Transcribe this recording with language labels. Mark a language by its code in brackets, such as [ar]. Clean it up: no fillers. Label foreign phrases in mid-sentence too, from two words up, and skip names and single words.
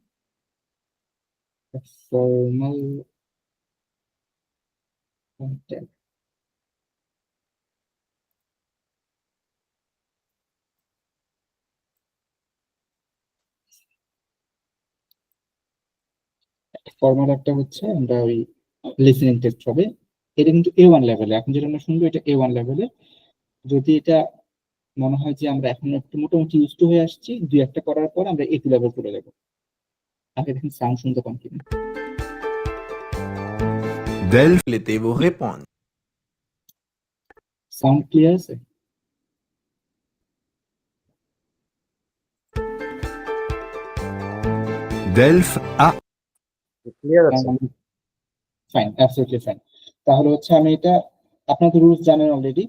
[bn] ফর্মাল কন্টেন্ট, ফর্মাল একটা হচ্ছে আমরা ওই [en] listening test [bn] হবে। এটা কিন্তু A1 লেভেলে, এখন যেটা আমরা শুনবো এটা A1 লেভেলে। যদি এটা মনে হয় যে আমরা এখন একটু মোটামুটি [en] used to [bn] হয়ে আসছি, দুই একটা করার পর আমরা A2 লেভেল চলে যাবো। আগে দেখেন সাউন্ড শুনতে পান কিনা। [fr] Delphes complétez vos réponses. [bn] সাউন্ড ক্লিয়ার আছে? [fr] Delphes A. [bn] ক্লিয়ার আছে। [en] fine, absolutely fine. [bn] তাহলে হচ্ছে আমি এটা, আপনাদের রুলস জানেন অলরেডি।